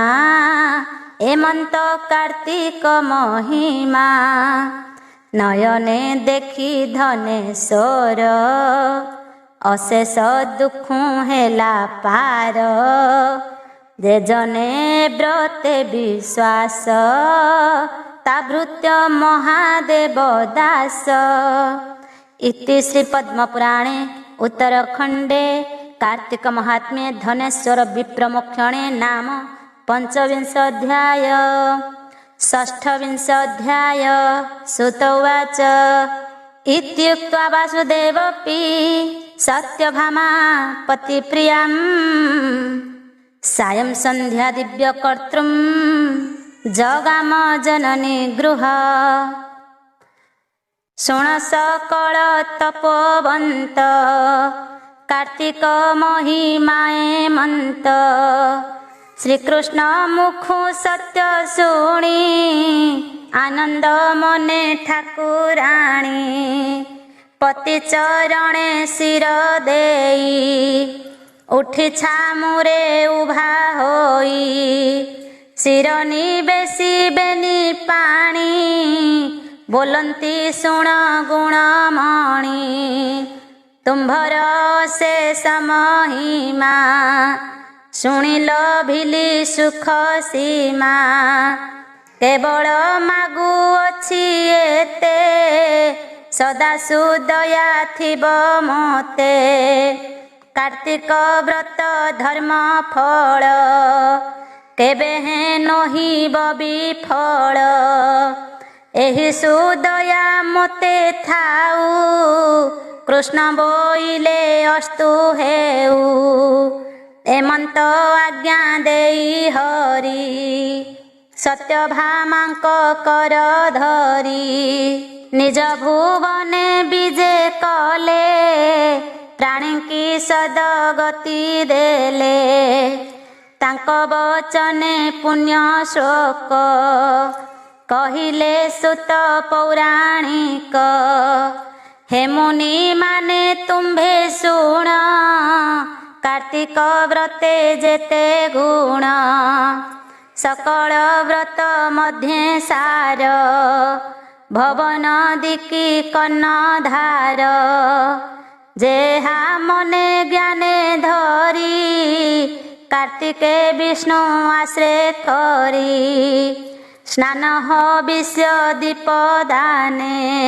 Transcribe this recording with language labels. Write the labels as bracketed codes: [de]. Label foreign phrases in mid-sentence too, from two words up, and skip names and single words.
[or] ଏମନ୍ତ କାର୍ତ୍ତିକ ମହିମା ନୟନେ ଦେଖି ଧନେଶ୍ୱର ଅଶେଷ ଦୁଃଖ ହେଲା ପାର ଯେ ଜନେ ବ୍ରତେ ବିଶ୍ୱାସ ତାଭୃତ୍ୟ ମହାଦେବ ଦାସ [sa] इति श्री पद्मपुराणे उत्तरखंडे कार्तिक महात्म्ये धनेश्वर विप्रमोक्षणे नाम पंचविंशोऽध्याय षष्ठविंशोऽध्याय सुत उवाच इत्युक्त्वा वासुदेवपि सत्यभामा पतिप्रियां सायं सन्ध्या दिव्यकर्तृं जगाम जननी गृह [or] ଶୁଣ ସକଳ ତପୋବନ୍ତ କାର୍ତ୍ତିକ ମହିମା ଏମନ୍ତ ଶ୍ରୀକୃଷ୍ଣ ମୁଖୁ ସତ୍ୟ ଶୁଣି ଆନନ୍ଦ ମନେ ଠାକୁରାଣୀ ପତି ଚରଣେ ଶିର ଦେଇ ଉଠି ଛାମୁରେ ଉଭା ହୋଇ ଶିରନୀ ବେସି ବେନି ପାଣି ବୋଲନ୍ତି ଶୁଣ ଗୁଣମଣି ତୁମ୍ଭର ଶେଷ ମହିମା ଶୁଣିଲ ଭିଲି ସୁଖ ସୀମା କେବଳ ମାଗୁଅଛି ଏତେ ସଦା ସୁଦୟା ଥିବ ମତେ କାର୍ତ୍ତିକ ବ୍ରତ ଧର୍ମ ଫଳ କେବେ ହେ ନହିବ ବିଫଳ ଏହି ସୁଦୟା ମତେ ଥାଉ କୃଷ୍ଣ ବୋଇଲେ ଅସ୍ତୁ ହେଉ ଏମନ୍ତ ଆଜ୍ଞା ଦେଇ ହରି ସତ୍ୟଭାମାଙ୍କ କର ଧରି ନିଜ ଭୁବନେ ବିଜେ କଲେ ପ୍ରାଣୀ କି ସଦଗତି ଦେଲେ ତାଙ୍କ ବଚନେ ପୁଣ୍ୟ ଶ୍ଳୋକ କହିଲେ ସୂତ ପୌରାଣିକ ହେ ମୁନି ମାନେ ତୁମ୍ଭେ ଶୁଣ କାର୍ତ୍ତିକ ବ୍ରତେ ଯେତେ ଗୁଣ ସକଳ ବ୍ରତ ମଧ୍ୟେ ସାର ଭବନ ଦିକି କର୍ଣ୍ଣଧାର ଯେହା ମନେ ଜ୍ଞାନେ ଧରି କାର୍ତ୍ତିକେ ବିଷ୍ଣୁ ଆଶ୍ରେ କରି ସ୍ନାନ ହବିଷ୍ୟ ଦୀପଦାନେ